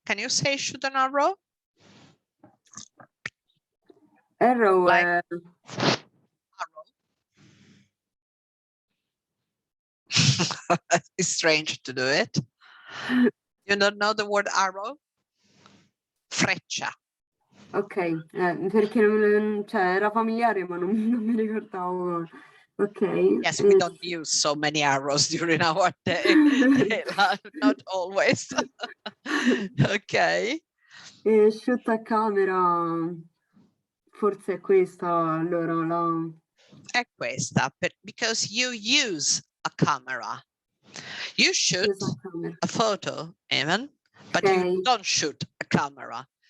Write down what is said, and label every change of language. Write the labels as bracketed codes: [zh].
[en] Can you say shoot an arrow? Arrow. Like, it's strange to do it. You don't know the word arrow? [it] Freccia. Ok, perché cioè, era familiare ma non mi ricordavo. Ok. [en] Yes, we don't use so many arrows during our day. Not always. Ok. Shoot a camera, [it] forse è questa, allora la... È questa, [en] because you use a camera. You shoot a photo even, but you don't shoot a camera.